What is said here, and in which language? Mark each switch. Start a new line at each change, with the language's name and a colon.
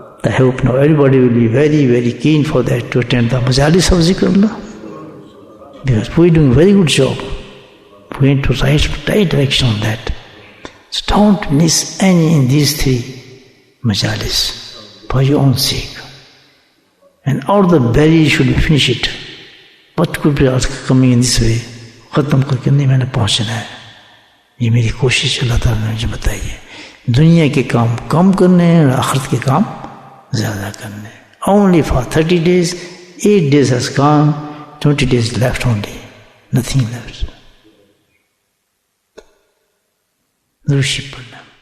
English: I hope now everybody will be very, very keen for that, to attend the majalis of Zikrullah, because we're doing a very good job. We're in the right direction on that. So don't miss any in these 3 majalis for your own sake. And all the barriers should be finished. What could be coming in this way?
Urdu: ختم کر کے نہیں میں نے پہنچنا ہے. یہ میری کوشش اللہ تعالیٰ نے مجھے بتائی ہے. دنیا کے کام کم کرنے ہیں اور آخرت کے کام زیادہ کرنے ہیں.
English: Only for 30 days, 8 days has gone, 20 days left only. Nothing left.
Urdu: درود پڑھنا.